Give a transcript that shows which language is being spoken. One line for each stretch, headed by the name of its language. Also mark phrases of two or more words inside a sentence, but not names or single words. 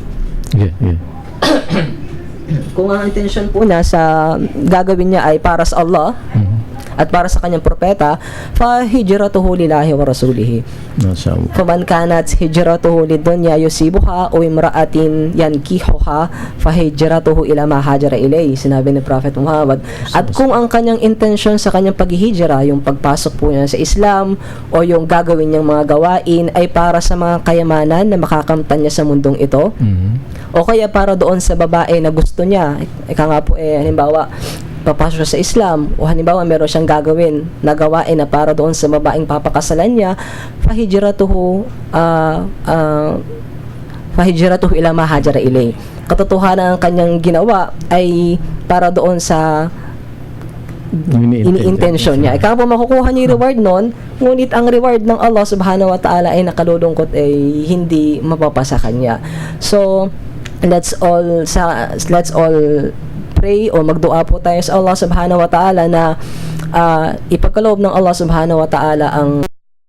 English: Yeah.
Filipino: Kung ang intention po niya sa gagawin niya ay para sa Allah at para sa kanyang propeta,
Arabic: فهجرته لله ورسوله.
Filipino: Masyaallah.
Arabic: فمن كانت هجرته لدنيا يصيبها أو امرأة ينكحها فهجرته إلى ما هاجر إليه,
Filipino: sinabi ni Prophet Muhammad. At kung ang kanyang intention sa kanyang paghihijra, yung pagpasok po niya sa Islam o yung gagawin niyang mga gawain ay para sa mga kayamanan na makakamtan niya sa mundong ito, o kaya para doon sa babae na gusto niya, ika nga po halimbawa papasok siya sa Islam, o halimbawa meron siyang gagawin na gawain na para doon sa babaeng papakasalan niya,
Arabic: فهجرته إلى ما هاجر إليه.
Filipino: Katotohanan ang kanyang ginawa ay para doon sa ini-intention niya. Ikaw po makukuha niya yung reward nun, ngunit ang reward ng Allah
Arabic: سبحانه وتعالى
Filipino: ay nakalulungkot ay hindi mapapasa kanya.
English: So let's all pray
Filipino: o magdua po tayo sa Allah
Arabic: سبحانه وتعالى
Filipino: na ipagkaloob ng Allah
Arabic: سبحانه وتعالى
Filipino: ang